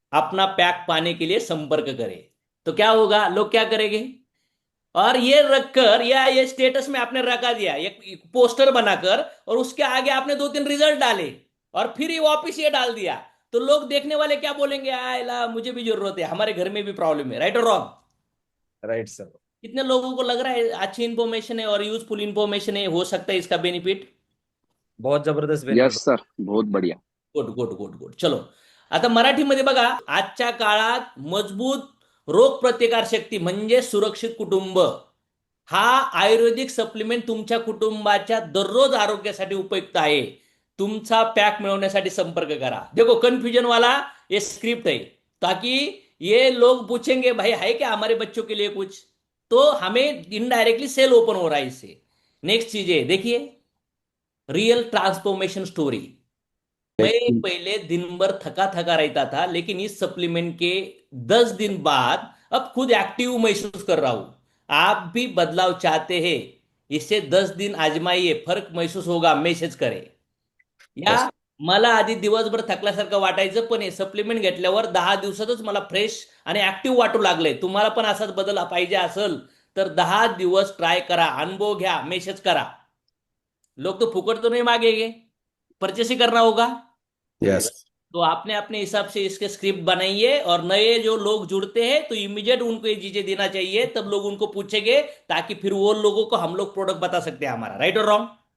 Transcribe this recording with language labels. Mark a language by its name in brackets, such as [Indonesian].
[Hindi] अपना पैक पाने के लिए संपर्क करें। तो क्या होगा, लोग क्या करेंगे, और ये रखकर या ये स्टेटस में आपने रखा दिया एक पोस्टर बनाकर, और उसके आगे आपने 2-3 रिजल्ट डाले, और फिर ये वापिस ये डाल दिया, तो लोग देखने वाले क्या बोलेंगे, आयला मुझे भी जरूरत है, हमारे घर में भी प्रॉब्लम है, राइट और रॉन्ग? [English] Right sir. [Hindi] कितने लोगों को लग रहा है अच्छी इंफॉर्मेशन है और यूजफुल इंफॉर्मेशन है, हो सकता है इसका बेनिफिट? बहुत जबरदस्त [English] Yes benefit. [Hindi] सर, बहुत बढ़िया. [English] Good good good good. [Marathi] चलो, आता मराठीमध्ये बघा, आजच्या काळात मजबूत रोग प्रतिकार शक्ती म्हणजे सुरक्षित कुटुंब हा आयुर्वेदिक सप्लिमेंट तुमच्या कुटुंबाच्या दररोज आरोग्यासाठी उपयुक्त आहे। तुमचा पॅक मिळवण्यासाठी संपर्क करा। [Hindi] देखो कंफ्यूजन वाला ये स्क्रिप्ट है, ताकि ये लोग पूछेंगे भाई है क्या हमारे बच्चों के लिए कुछ, तो हमें इनडायरेक्टली सेल ओपन हो रहा है इससे। नेक्स्ट चीज है देखिए, रियल ट्रांसफॉर्मेशन स्टोरी। मैं पहले दिन भर थका थका रहता था, लेकिन इस सप्लीमेंट के 10 दिन बाद अब खुद एक्टिव महसूस कर रहा हूं। आप भी बदलाव चाहते हैं, इसे 10 दिन आजमाइए, फरक महसूस होगा, मैसेज करें। या [English] Yes. [Marathi] मला आधी दिवसभर थकल्यासारखं वाटायचं, पण हे सप्लिमेंट घेतल्यावर 10 दिवसातच मला फ्रेश आणि ऍक्टिव्ह वाटू लागले। तुम्हाला पण असाच बदल पाहिजे असेल तर 10 दिवस ट्राय करा, अनुभव घ्या, मैसेज करा। [Hindi] लोग तो फुकट तो नहीं मांगेंगे, परचेस ही करना होगा। [English] Yes. [Hindi] तो आपने अपने हिसाब से इसके स्क्रिप्ट बनाइए, और नए जो लोग जुड़ते हैं तो इमीडिएट उनको ये चीजें देना चाहिए, तब लोग उनको पूछेंगे, ताकि फिर वो लोगों को हम लोग प्रोडक्ट बता सकते हैं हमारा, राइट और रॉन्ग?